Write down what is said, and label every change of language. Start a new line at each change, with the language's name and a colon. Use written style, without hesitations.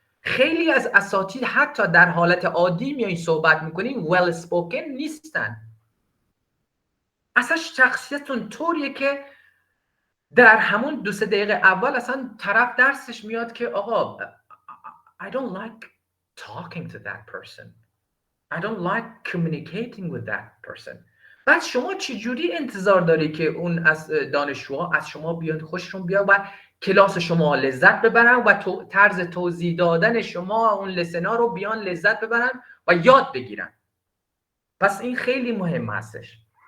Persian: خیلی از اساتید حتی در حالت عادی میایین صحبت میکنین
English: well spoken
Persian: نیستن. اصلا شخصیتون طوریه که در همون 2-3 دقیقه اول اصلا طرف درسش میاد که آقا
English: I don't like talking to that person. I don't like communicating with that person.
Persian: بعد شما چجوری انتظار داری که اون از دانشجوها از شما بیان خوششون بیاد و کلاس شما لذت ببرن و طرز توضیح دادن شما اون لسنا رو بیان لذت ببرن و یاد بگیرن؟ پس این خیلی مهم هستش.